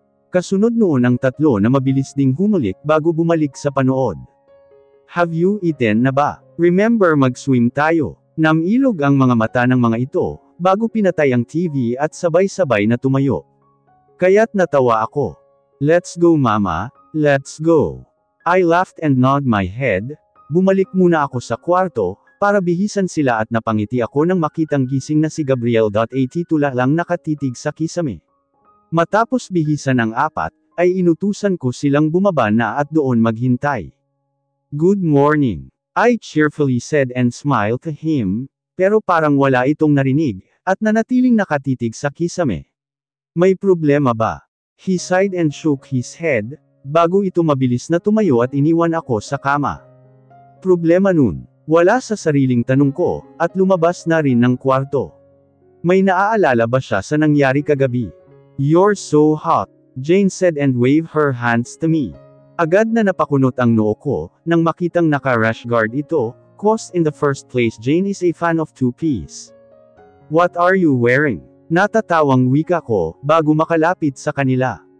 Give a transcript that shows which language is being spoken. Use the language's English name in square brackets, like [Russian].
[Filipino] Kasunod noon ang tatlo na mabilis ding humulik bago bumalik sa panood. [English] Have you eaten [Filipino] na ba? [English] Remember mag-swim tayo. [Filipino] Namilog ang mga mata ng mga ito, bago pinatay ang TV at sabay-sabay na tumayo. Kaya't natawa ako. [English] Let's go, Mama, let's go. I laughed and nodded my head. [Filipino] Bumalik muna ako sa kwarto, para bihisan sila at napangiti ako nang makitang gising na si Gabriel. Tula lang nakatitig sa kisame. Matapos bihisan ang apat, ay inutusan ko silang bumaba na at doon maghintay. [English] Good morning. I cheerfully said and smiled to him, [Filipino] pero parang wala itong narinig, at nanatiling nakatitig sa kisame. May problema ba? [English] He sighed and shook his head, [Filipino] bago ito mabilis na tumayo at iniwan ako sa kama. Problema nun, wala sa sariling tanong ko, at lumabas na rin ng kwarto. May naaalala ba siya sa nangyari kagabi? [English] "You're so hot," Jane said and waved her hands to me. [Filipino] Agad na napakunot ang noo ko, nang makitang naka-rash guard ito, [English] cause in the first place Jane is a fan of two-piece. "What are you wearing?" [Filipino] Natatawang wika ko, bago makalapit sa kanila.